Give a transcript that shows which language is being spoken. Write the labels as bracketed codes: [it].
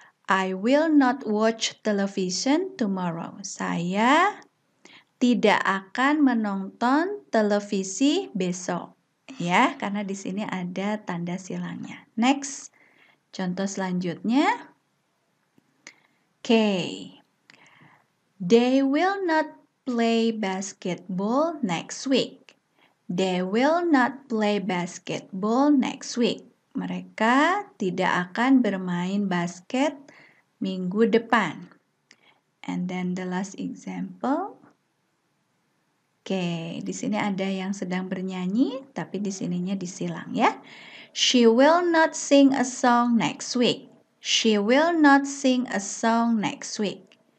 [en] I will not watch television tomorrow. [id] Saya tidak akan menonton televisi besok. Ya, karena di sini ada tanda silangnya. [en] Next. [id] Contoh selanjutnya. Okay. [en] They will not play basketball next week. They will not play basketball next week. [id] Mereka tidak akan bermain basket minggu depan. [en] And then the last example. [id] Oke, di sini ada yang sedang bernyanyi, tapi di sininya disilang ya. [en] She will not sing a song next week. She will not sing a song next week.